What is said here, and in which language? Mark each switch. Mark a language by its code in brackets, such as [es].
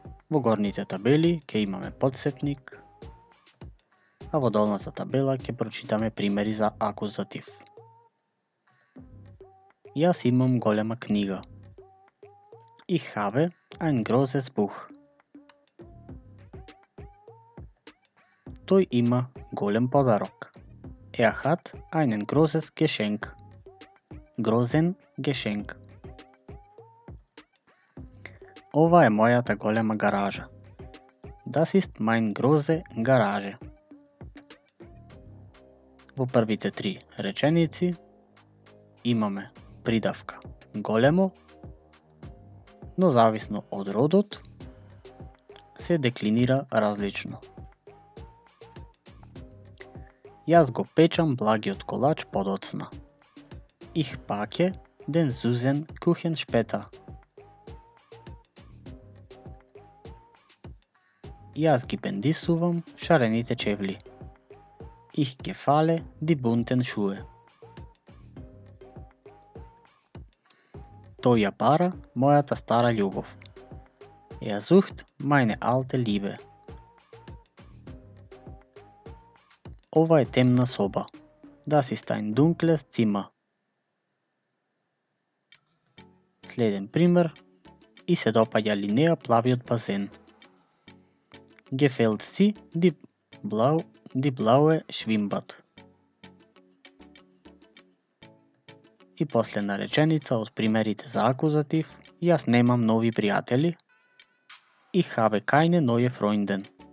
[mk] Во горните табели ќе имаме подсетник, а во долната табела ќе прочитаме примери за акузатив. Јас имам голема книга. [de] Ich habe ein großes Buch. [mk] Тој има голем подарок. [de] Er hat einen großes Geschenk. Großen Geschenk. [mk] Ова е мојата голема гаража. [de] Das ist mein große Garage. [mk] Во првите три реченици имаме придавка големо, но зависно од родот се деклинира различно. Јас го печам благиот колач подоцна. [de] Ich packe den süßen Kuchen später. [mk] Јас ги бендисувам шарените чевли. [de] Ich gefalle die bunten Schuhe. [mk] Тој ја бара мојата стара љубов. [de] Sucht meine alte Liebe. [mk] Ова е темна соба. [de] Das ist ein dunkles Zimmer. [mk] Следен пример. И се допаѓа ли неа плавиот базен. [de] Gefällt sie die blaue Schwimmbad. [mk] И последна реченица од примерите за акузатив. Јас немам нови пријатели. [de] Ich habe keine neue Freundin.